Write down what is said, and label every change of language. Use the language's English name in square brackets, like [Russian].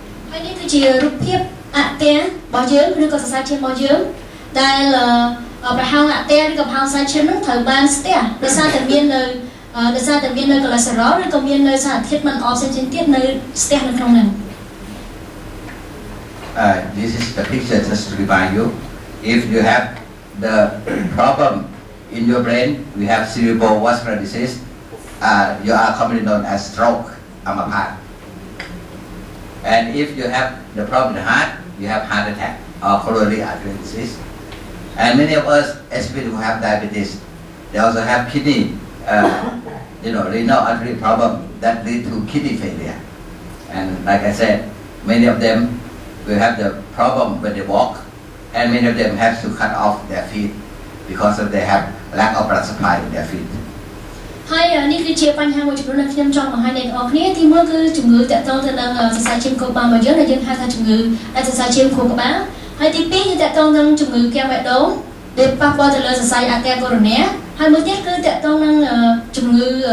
[Khmer] ហើយនេះគឺជារូបភាពអតេរបស់យើងឬក៏សរសៃឈាមរបស់យើងដែលប្រហោងអតេឬក៏ប្រហោងសរសៃឈាមនោះត្រូវបានស្ទះដោយសារតែមាននៅកូឡេស្តេរ៉ុលឬក៏មាននៅសារធាតុមិនល្អផ្សេងទៀតនៅស្ទះនៅក្នុងហ្នឹង [English] This is the picture just to remind you. If you have the problem in your brain, we have cerebrovascular disease. You are commonly known as stroke, amapat. And if you have the problem in the heart, you have heart attack or coronary artery disease. And many of us, especially who have diabetes, they also have kidney, renal artery problem that lead to kidney failure. And like I said, many of them will have the problem when they walk, and many of them have to cut off their feet because of they have lack of blood supply in their feet. [Khmer] ហើយនេះគឺជាបញ្ហាមួយចំនួនដែលខ្ញុំចង់បង្ហាញអ្នកនរគ្នាទី1គឺជំងឺតាក់ទងទៅនឹងសរសៃឈាមខួរក្បាលរបស់យើងដែលយើងហៅថាជំងឺដាច់សរសៃឈាមខួរក្បាលហើយទី2គឺតាក់ទងនឹងជំងឺគាំងបេះដូងដែលប៉ះពាល់ទៅលើសរសៃអាកែកូរ៉ូណាហើយមួយទៀតគឺតាក់ទងនឹងជំងឺ